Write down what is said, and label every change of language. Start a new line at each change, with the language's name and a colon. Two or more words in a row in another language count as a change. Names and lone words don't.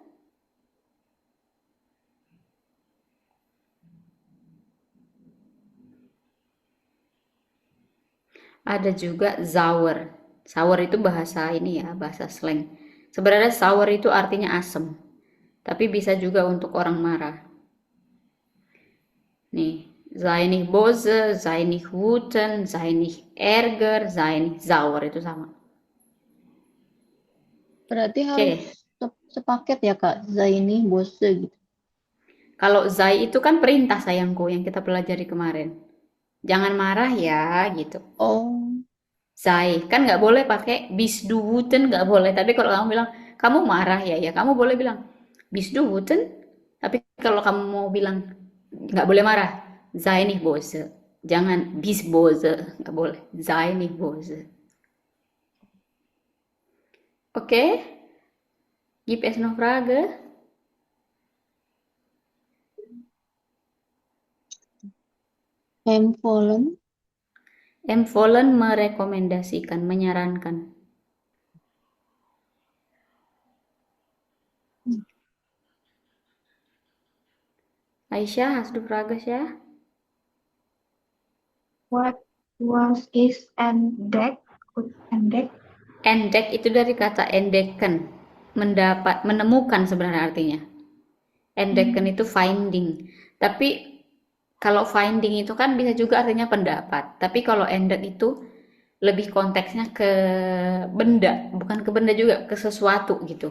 Indonesian: Ada juga sauer. Sauer itu bahasa ini ya, bahasa slang. Sebenarnya sauer itu artinya asem. Tapi bisa juga untuk orang marah. Nih,
German: sei nicht böse, sei nicht wütend, sei nicht ärger, sei nicht sauer,
Indonesian: itu sama. berarti harus sepaket ya Kak, Zaini, Bose gitu. Kalau sei itu kan perintah sayangku yang kita pelajari kemarin. Jangan marah ya, gitu. Oh, Sei. Kan nggak boleh pakai
German: bist du wütend,
Indonesian: nggak boleh. Tapi kalau kamu bilang, kamu marah ya, kamu boleh bilang,
German: bist du wütend.
Indonesian: Tapi kalau kamu mau bilang, nggak boleh marah,
German: sei nicht böse.
Indonesian: Jangan
German: bis böse,
Indonesian: nggak boleh.
German: Sei nicht böse. Oke, gibt es noch Frage? Empfohlen.
Indonesian: Empfohlen merekomendasikan, menyarankan. Aisyah,
German: hast du Frage, ya? What was is entdeckt? Entdeckt?
Indonesian: Endek itu dari kata endekan, menemukan sebenarnya artinya. Endekan itu finding. Tapi kalau finding itu kan bisa juga artinya pendapat. Tapi kalau endek itu lebih konteksnya ke benda, bukan ke benda juga, ke sesuatu gitu.